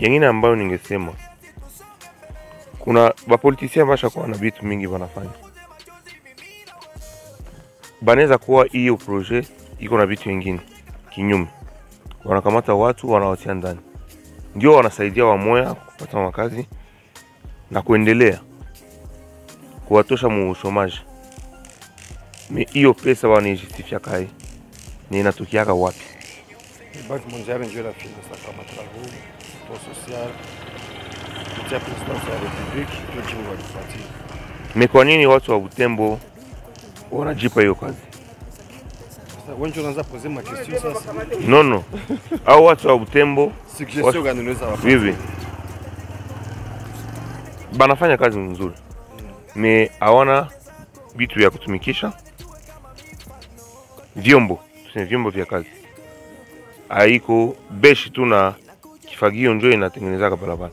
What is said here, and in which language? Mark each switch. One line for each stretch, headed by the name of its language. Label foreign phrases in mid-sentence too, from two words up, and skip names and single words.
Swahili: Yengine ambayo ningesema kuna bapolitisien basha kuwa na vitu mingi wanafanya. Banaweza kuwa hiyo projet iko na vitu vingine kinyume. Wanakamata watu wanawatia ndani. Ndio wanasaidia wamoya kupata makazi na kuendelea kuwatosha mu chômage. Mais hiyo pesa wanajustifia kai ni inatokiaka wapi? Banque mondiale ndio inafinansa kama travaux,
French: pour social,
Swahili: kutia présidence ya République, ndio jibu walifuatia. Mais kwa nini watu wa Butembo wanajipa hiyo kazi? Wengi wanaanza
French: poser ma question
Swahili: sasa. No. Au watu wa Butembo Suggestion gani unaweza wapa? Vivi. Banafanya kazi nzuri. Mais hawana vitu vya kutumikisha. Vyombo vya kazi. Haiko beshi tu na kifagio njoo inatengeneza barabara.